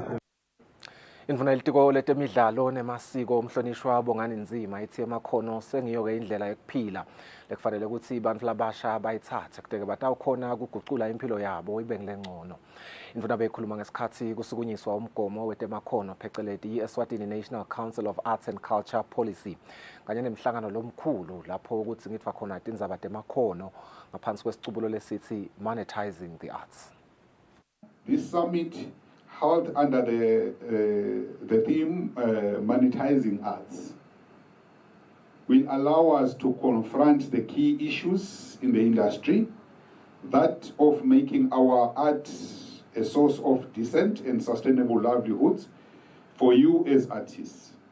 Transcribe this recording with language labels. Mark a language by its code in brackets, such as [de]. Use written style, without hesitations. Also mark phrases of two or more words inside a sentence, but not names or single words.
[ss] Indvuna yelitiko letemidlalo nemasiko umhlonishwa Bongani Nzima ithi emakhono sengiyoke indlela yokuphila lekufanele ukuthi bantfu labasha bayithathe kuteke batawukhona kugucula impilo yabo ibe ngilengcono. Indvuna beyikhuluma ngesikhathi kusukunyiswa umgomo wetemakhono phecelezi i-Eswatini National Council of Arts and Culture Policy kanye nemhlangano lomkhulu lapho ukuthi ngithiwa khona tindzaba temakhono ngaphansi kwesicubulo lesithi Monetizing the Arts. [en] This summit held under the theme Monetizing Arts will allow us to confront the key issues in the industry, that of making our art a source of decent and sustainable livelihoods for you as artists.